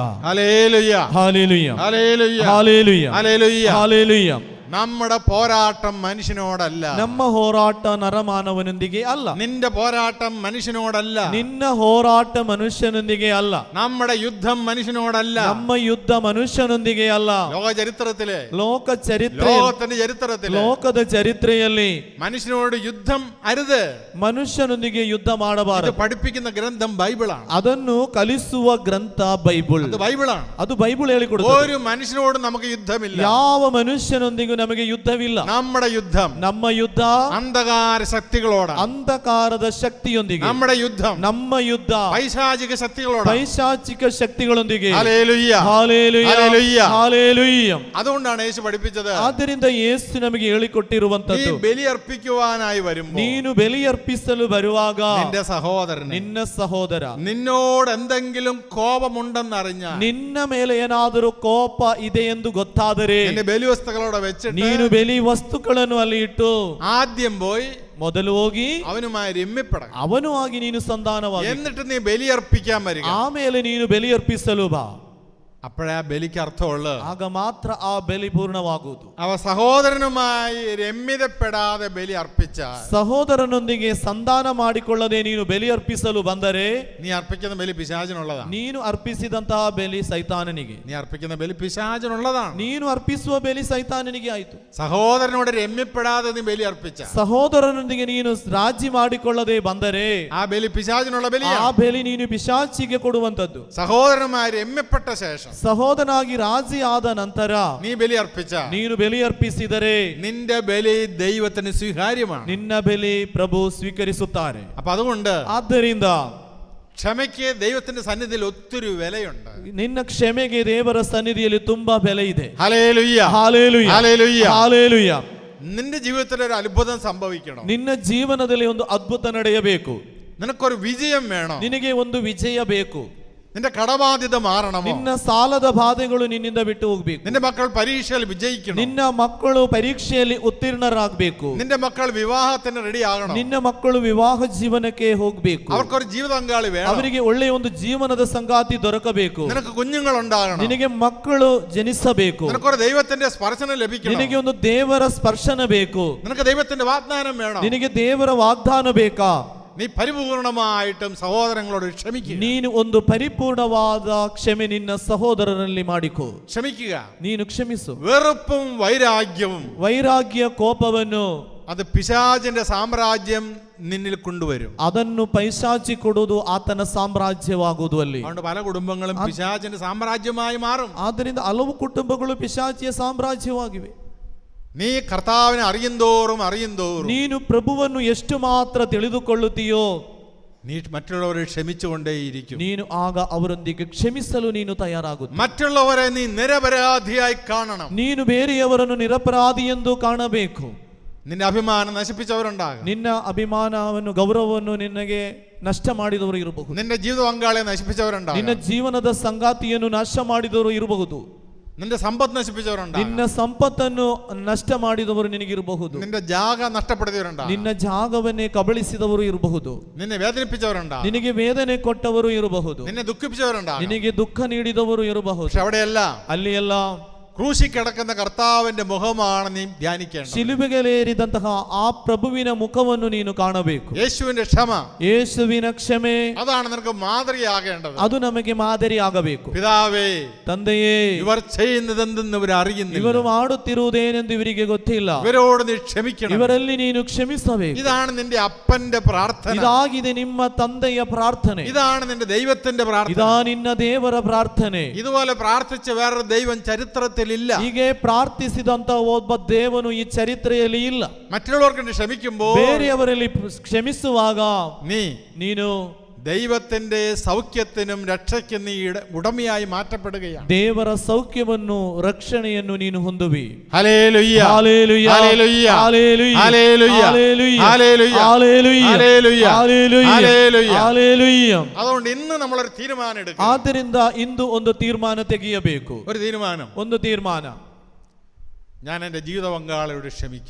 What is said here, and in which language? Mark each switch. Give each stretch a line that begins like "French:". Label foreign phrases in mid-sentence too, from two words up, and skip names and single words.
Malayalam: ഹല്ലേലൂയ, ഹല്ലേലൂയ, ഹല്ലേലൂയ, ഹല്ലേലൂയ, ഹല്ലേലൂയ. ഹല്ലേലൂയ. നമ്മുടെ പോരാട്ടം മനുഷ്യനോടല്ല.
Kannada: ನಮ್ಮ ಹೋರಾಟ ನರಮಾನವನೊಂದಿಗೆ ಅಲ್ಲ.
Malayalam: നിന്റെ പോരാട്ടം മനുഷ്യനോടല്ല.
Kannada: ನಿನ್ನ ಹೋರಾಟ ಮನುಷ್ಯನೊಂದಿಗೆ ಅಲ್ಲ.
Malayalam: നമ്മുടെ യുദ്ധം മനുഷ്യനോടല്ല.
Kannada: ನಮ್ಮ ಯುದ್ಧ ಮನುಷ್ಯನೊಂದಿಗೆ ಅಲ್ಲ.
Malayalam: ലോക ചരിത്രത്തിലെ, ലോകത്തിന്റെ ചരിത്രത്തിലെ,
Kannada: ಲೋಕದ ಚರಿತ್ರೆಯಲ್ಲಿ
Malayalam: മനുഷ്യനോട് യുദ്ധം അരുത്.
Kannada: ಮನುಷ್ಯನೊಂದಿಗೆ ಯುದ್ಧ ಮಾಡಬಾರದು.
Malayalam: പഠിപ്പിക്കുന്ന ഗ്രന്ഥം ബൈബിളാണ്.
Kannada: ಅದನ್ನು ಕಲಿಸುವ ಗ್ರಂಥ ಬೈಬಲ್.
Malayalam: അത് ബൈബിളാണ്.
Kannada: ಅದು ಬೈಬಲ್ ಹೇಳಿಕೊಡುತ್ತದೆ.
Malayalam: ഒരു മനുഷ്യനോട് നമുക്ക് യുദ്ധമില്ല.
Kannada: ಯಾವ ಮನುಷ್ಯನೊಂದಿಗೂ ನಮಗೆ ಯುದ್ಧವಿಲ್ಲ.
Malayalam: നമ്മുടെ യുദ്ധം
Kannada: ನಮ್ಮ ಯುದ್ಧ
Malayalam: അന്ധകാര ശക്തികളോടാണ്.
Kannada: ಅಂಧಕಾರದ ಶಕ್ತಿಯೊಂದಿಗೆ.
Malayalam: നമ്മുടെ യുദ്ധം
Kannada: ನಮ್ಮ ಯುದ್ಧ
Malayalam: പൈശാചിക ശക്തികളോടാണ്.
Kannada: ಪೈಶಾಚಿಕ ಶಕ್ತಿಗಳೊಂದಿಗೆ.
Malayalam: ഹല്ലേലൂയ,
Kannada: ಹಾಲೆಲೂಯ,
Malayalam: ഹല്ലേലൂയ,
Kannada: ಹಾಲೆಲೂയ.
Malayalam: അതുകൊണ്ടാണ് യേശു പഠിപ്പിച്ചത്.
Kannada: ಆದ್ದರಿಂದ ಯೇಸು ನಮಗೆ ಹೇಳಿಕೊಟ್ಟಿರುವಂತದ್ದು,
Malayalam: നീ ബലി അർപ്പിക്കുവാനായി വരുമ്പോൾ
Kannada: ನೀನು ಬಲಿಯರ್ಪಿಸಲು ಬರುವಾಗ
Malayalam: നിന്റെ സഹോദരൻ
Kannada: ನಿನ್ನ ಸಹೋದರ
Malayalam: നിന്നോട് എന്തെങ്കിലും കോപമുണ്ടെന്നറിഞ്ഞാൽ,
Kannada: ನಿನ್ನ ಮೇಲೆ ಏನಾದರೂ ಕೋಪ ಇದೆ ಎಂದು ಗೊತ್ತಾದರೆ
Malayalam: നിന്റെ ബലിവസ്തുക്കളോടെ വെച്ചിട്ട്
Kannada: ನೀನು ಬೆಲಿ ವಸ್ತುಗಳನ್ನು ಅಲ್ಲಿ ಇಟ್ಟು
Malayalam: ആദ്യം പോയി
Kannada: ಮೊದಲು ಹೋಗಿ
Malayalam: അവനുമായി രമ്യപ്പെടണം.
Kannada: ಅವನು ಆಗಿ ನೀನು ಸಂಧಾನವಾಗಿ,
Malayalam: എന്നിട്ട് നീ ബലിയർപ്പിക്കാൻ വരിക.
Kannada: ಆಮೇಲೆ ನೀನು ಬಲಿಯರ್ಪಿಸಲು ಬಾ.
Malayalam: അപ്പോഴേ ആ ബലിക്ക് അർത്ഥമുള്ളൂ.
Kannada: ಆಗ ಮಾತ್ರ ಆ ಬಲಿ ಪೂರ್ಣವಾಗುವುದು.
Malayalam: അവ സഹോദരനുമായി രമ്യതപ്പെടാതെ ബലി അർപ്പിച്ചാൽ,
Kannada: ಸಹೋದರನೊಂದಿಗೆ ಸಂಧಾನ ಮಾಡಿಕೊಳ್ಳದೆ ನೀನು ಬಲಿ ಅರ್ಪಿಸಲು ಬಂದರೆ,
Malayalam: നീ അർപ്പിക്കുന്ന ബലി പിശാചിനുള്ളതാണ്.
Kannada: ನೀನು ಅರ್ಪಿಸಿದಂತಹ ಬಲಿ ಸೈತಾನನಿಗೆ.
Malayalam: നീ അർപ്പിക്കുന്ന ബലി പിശാചിനുള്ളതാണ്.
Kannada: ನೀನು ಅರ್ಪಿಸುವ ಬಲಿ ಸೈತಾನನಿಗೆ ಆಯಿತು.
Malayalam: സഹോദരനോട് രമ്യപ്പെടാതെ നീ ബലി അർപ്പിച്ച,
Kannada: ಸಹೋದರನೊಂದಿಗೆ ನೀನು ರಾಜಿ ಮಾಡಿಕೊಳ್ಳದೆ ಬಂದರೆ,
Malayalam: ആ ബലി പിശാചിനുള്ള ബലിയാണ്.
Kannada: ಆ ಬಲಿ ನೀನು ಪಿಶಾಚಿಗೆ ಕೊಡುವಂತದ್ದು.
Malayalam: സഹോദരനുമായി രമ്യപ്പെട്ട ശേഷം
Kannada: ಸಹೋದರನಾಗಿ ರಾಜಿ ಆದ ನಂತರ
Malayalam: നീ ബലി അർപ്പിച്ച,
Kannada: ನೀನು ಬಲಿ ಅರ್ಪಿಸಿದರೆ
Malayalam: നിന്റെ ബലി ദൈവത്തിന് സ്വീകാര്യമാണ്.
Kannada: ನಿನ್ನ ಬಲಿ ಪ್ರಭು ಸ್ವೀಕರಿಸುತ್ತಾರೆ.
Malayalam: അപ്പൊ അതുകൊണ്ട്
Kannada: ಆದ್ದರಿಂದ
Malayalam: ക്ഷമയ്ക്ക് ദൈവത്തിന്റെ സന്നിധിയിൽ ഒത്തിരി വിലയുണ്ട്.
Kannada: ನಿನ್ನ ಕ್ಷಮೆಗೆ ದೇವರ ಸನ್ನಿಧಿಯಲ್ಲಿ ತುಂಬಾ ಬೆಲೆ ಇದೆ.
Malayalam: ഹല്ലേലൂയ,
Kannada: ಹಾಲೆಲೂಯ,
Malayalam: ഹല്ലേലൂയ,
Kannada: ಹಾಲೆಲೂಯ.
Malayalam: നിന്റെ ജീവിതത്തിൽ ഒരു അത്ഭുതം സംഭവിക്കണം.
Kannada: ನಿನ್ನ ಜೀವನದಲ್ಲಿ ಒಂದು ಅದ್ಭುತ ನಡೆಯಬೇಕು.
Malayalam: നിനക്കൊരു വിജയം വേണം.
Kannada: ನಿನಗೆ ಒಂದು ವಿಜಯ ಬೇಕು.
Malayalam: നിന്റെ കടബാധ്യത മാറണമോ?
Kannada: ನಿನ್ನ ಸಾಲದ ಬಾಧೆಗಳು ನಿನ್ನಿಂದ ಬಿಟ್ಟು ಹೋಗ್ಬೇಕು.
Malayalam: നിന്റെ മക്കൾ പരീക്ഷയിൽ വിജയിക്കണം.
Kannada: ನಿನ್ನ ಮಕ್ಕಳು ಪರೀಕ್ಷೆಯಲ್ಲಿ ಉತ್ತೀರ್ಣರಾಗಬೇಕು.
Malayalam: നിന്റെ മക്കൾ വിവാഹത്തിന് റെഡി ആകണം.
Kannada: ನಿನ್ನ ಮಕ್ಕಳು ವಿವಾಹ ಜೀವನಕ್ಕೆ ಹೋಗ್ಬೇಕು.
Malayalam: അവർക്കൊരു ജീവിത പങ്കാളി വേണം.
Kannada: ಅವರಿಗೆ ಒಳ್ಳೆಯ ಒಂದು ಜೀವನದ ಸಂಗಾತಿ ದೊರಕಬೇಕು.
Malayalam: നിനക്ക് കുഞ്ഞുങ്ങൾ ഉണ്ടാകണം.
Kannada: ನಿನಗೆ ಮಕ್ಕಳು ಜನಿಸಬೇಕು.
Malayalam: നിനക്കൊരു ദൈവത്തിന്റെ സ്പർശനം ലഭിക്കണം.
Kannada: ನಿನಗೆ ಒಂದು ದೇವರ ಸ್ಪರ್ಶನ ಬೇಕು.
Malayalam: നിനക്ക് ദൈവത്തിന്റെ വാഗ്ദാനം വേണം.
Kannada: ನಿನಗೆ ದೇವರ ವಾಗ್ದಾನ ಬೇಕಾ?
Malayalam: നീ പരിപൂർണമായിട്ടും സഹോദരങ്ങളോട് ക്ഷമിക്കുക.
Kannada: ನೀನು ಒಂದು ಪರಿಪೂರ್ಣವಾದ ಕ್ಷಮೆ ನಿನ್ನ ಸಹೋದರರಲ್ಲಿ ಮಾಡಿಕೊ.
Malayalam: ക്ഷമിക്കുക.
Kannada: ನೀನು ಕ್ಷಮಿಸು.
Malayalam: വെറുപ്പും വൈരാഗ്യവും,
Kannada: ವೈರಾಗ್ಯ ಕೋಪವನ್ನು
Malayalam: അത് പിശാചിന്റെ സാമ്രാജ്യം നിന്നിൽ കൊണ്ടുവരും.
Kannada: ಅದನ್ನು ಪೈಶಾಚಿ ಕೊಡುವುದು ಆತನ ಸಾಮ್ರಾಜ್ಯವಾಗುವುದು ಅಲ್ಲಿ.
Malayalam: അതുകൊണ്ട് പല കുടുംബങ്ങളും പിശാചിന്റെ സാമ്രാജ്യമായി മാറും.
Kannada: ಆದ್ದರಿಂದ ಹಲವು ಕುಟುಂಬಗಳು ಪಿಶಾಚಿಯ ಸಾಮ್ರಾಜ್ಯವಾಗಿವೆ.
Malayalam: നീ കർത്താവിനെ അറിയുന്തോറും
Kannada: ನೀನು ಪ್ರಭುವನ್ನು ಎಷ್ಟು ಮಾತ್ರ ತಿಳಿದುಕೊಳ್ಳುತ್ತೀಯೋ
Malayalam: നീ മറ്റുള്ളവരെ ക്ഷമിച്ചുകൊണ്ടേയിരിക്കും.
Kannada: ನೀನು ಆಗ ಅವರೊಂದಿಗೆ ಕ್ಷಮಿಸಲು ನೀನು ತಯಾರಾಗುತ್ತಿ.
Malayalam: മറ്റുള്ളവരെ നീ നിരപരാധിയായി കാണണം.
Kannada: ನೀನು ಬೇರೆಯವರನ್ನು ನಿರಪರಾಧಿ ಎಂದು ಕಾಣಬೇಕು.
Malayalam: നിന്റെ അഭിമാനം നശിപ്പിച്ചവരുണ്ടാകും.
Kannada: ನಿನ್ನ ಅಭಿಮಾನವನ್ನು ಗೌರವವನ್ನು ನಿನಗೆ ನಷ್ಟ ಮಾಡಿದವರು ಇರಬಹುದು.
Malayalam: നിന്റെ ജീവിത പങ്കാളിയെ നശിപ്പിച്ചവരുണ്ടാകും.
Kannada: ನಿನ್ನ ಜೀವನದ ಸಂಗಾತಿಯನ್ನು ನಾಶ ಮಾಡಿದವರು ಇರಬಹುದು.
Malayalam: നിന്റെ സമ്പത്ത് നശിപ്പിച്ചവരുണ്ടാകും.
Kannada: ನಿನ್ನ ಸಂಪತ್ತನ್ನು ನಷ್ಟ ಮಾಡಿದವರು ನಿನಗಿರಬಹುದು.
Malayalam: നിന്റെ ജാഗ നഷ്ടപ്പെടുത്തിയവരുണ്ടാകും.
Kannada: ನಿನ್ನ ಜಾಗವನ್ನೇ ಕಬಳಿಸಿದವರು ಇರಬಹುದು.
Malayalam: നിന്നെ വേദനിപ്പിച്ചവരുണ്ടാകും.
Kannada: ನಿನಗೆ ವೇದನೆ ಕೊಟ್ಟವರು ಇರಬಹುದು.
Malayalam: നിന്നെ ദുഃഖിപ്പിച്ചവരുണ്ടാകും.
Kannada: ನಿನಗೆ ದುಃಖ ನೀಡಿದವರು ಇರಬಹುದು.
Malayalam: പക്ഷെ അവിടെയല്ല,
Kannada: ಅಲ್ಲಿ ಎಲ್ಲ
Malayalam: ക്രൂശിൽ കിടക്കുന്ന കർത്താവിന്റെ മുഖമാണ് നീ ധ്യാനിക്കേണ്ടത്.
Kannada: ಶಿಲುಬೆಗೇರಿದಂತಹ ಆ ಪ್ರಭುವಿನ ಮುಖವನ್ನು ನೀನು ಕಾಣಬೇಕು.
Malayalam: യേശുവിന്റെ ക്ഷമ,
Kannada: ಯೇಸುವಿನ ಕ್ಷಮೆ,
Malayalam: അതാണ് നിനക്ക് മാതൃകയാകേണ്ടത്.
Kannada: ಅದು ನಮಗೆ ಮಾದರಿ ಆಗಬೇಕು.
Malayalam: പിതാവേ,
Kannada: ತಂದೆಯೇ,
Malayalam: ഇവർ ചെയ്യുന്നതെന്തെന്ന് ഇവർ അറിയുന്നില്ല.
Kannada: ಇವರು ಮಾಡುತ್ತಿರುವುದೇನೆಂದು ಇವರಿಗೆ ಗೊತ್ತಿಲ್ಲ.
Malayalam: ഇവരോട് നീ ക്ഷമിക്കണം.
Kannada: ಇವರಲ್ಲಿ ನೀನು ಕ್ಷಮಿಸಬೇಕು.
Malayalam: ഇതാണ് നിന്റെ അപ്പന്റെ പ്രാർത്ഥന.
Kannada: ಇದಾಗಿದೆ ನಿಮ್ಮ ತಂದೆಯ ಪ್ರಾರ್ಥನೆ.
Malayalam: ഇതാണ് നിന്റെ ദൈവത്തിന്റെ പ്രാർത്ഥന.
Kannada: ಇದಾ ನಿನ್ನ ದೇವರ ಪ್ರಾರ್ಥನೆ.
Malayalam: ഇതുപോലെ പ്രാർത്ഥിച്ച വേറൊരു ദൈവം ചരിത്രത്തിൽ ഇല്ല.
Kannada: ಹೀಗೆ ಪ್ರಾರ್ಥಿಸಿದಂತ ಒಬ್ಬ ದೇವನು ಈ ಚರಿತ್ರೆಯಲ್ಲಿ ಇಲ್ಲ.
Malayalam: മറ്റുള്ളവർക്ക് നീ ക്ഷമിക്കുമ്പോൾ,
Kannada: ಬೇರೆಯವರಲ್ಲಿ ಕ್ಷಮಿಸುವಾಗ ನೀನು
Malayalam: ദൈവത്തിന്റെ സൗഖ്യത്തിനും രക്ഷയ്ക്കും നീ ഉടമയായി മാറ്റപ്പെടുകയാണ്.
Kannada: ದೇವರ ಸೌಖ್ಯವನ್ನು ರಕ್ಷಣೆಯನ್ನು ನೀನು ಹೊಂದುವಿ.
Malayalam: ഹല്ലേലൂയ, ഹല്ലേലൂയ, ഹല്ലേലൂയ, ഹല്ലേലൂയ, ഹല്ലേലൂയ, ഹല്ലേലൂയ, ഹല്ലേലൂയ, ഹല്ലേലൂയ, ഹല്ലേലൂയ, ഹല്ലേലൂയ, ഹല്ലേലൂയ. അതുകൊണ്ട് ഇന്ന് നമ്മളൊരു തീരുമാനം എടുക്കുക.
Kannada: ಆದ್ದರಿಂದ ಇಂದು ಒಂದು ತೀರ್ಮಾನ ತೆಗೆಯಬೇಕು.
Malayalam: ഒരു തീരുമാനം.
Kannada: ಒಂದು ತೀರ್ಮಾನ.
Malayalam: ഞാൻ എൻ്റെ ജീവിത പങ്കാളിയോട് ക്ഷമിക്കും.